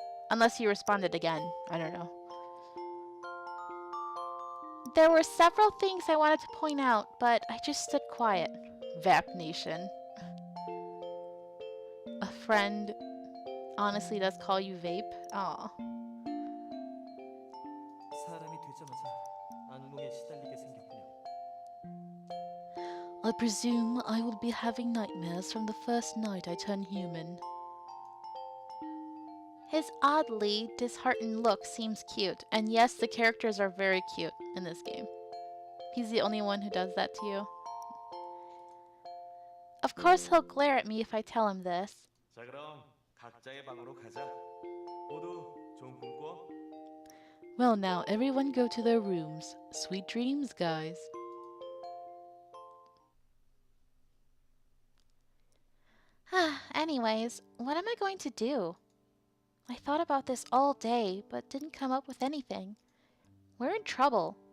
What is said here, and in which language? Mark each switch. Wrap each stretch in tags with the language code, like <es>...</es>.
<en>Unless you responded again. I don't know. There were several things I wanted to point out, but I just stood quiet. Vap Nation. A friend honestly does call you vape? Aw.</en> <ko>사람이 되자마자 악몽에 시달리게 생겼군요.</ko> <en>I presume I will be having nightmares from the first night I turn human. His oddly disheartened look seems cute, and yes, the characters are very cute in this game. He's the only one who does that to you. Of course he'll glare at me if I tell him this.</en> <ko>자 그럼 각자의 방으로 가자. 모두 좋은 꿈 꿔.</ko> <en>Well now, everyone go to their rooms. Sweet dreams, guys. Anyways, what am I going to do? I thought about this all day, but didn't come up with anything. We're in trouble.</en>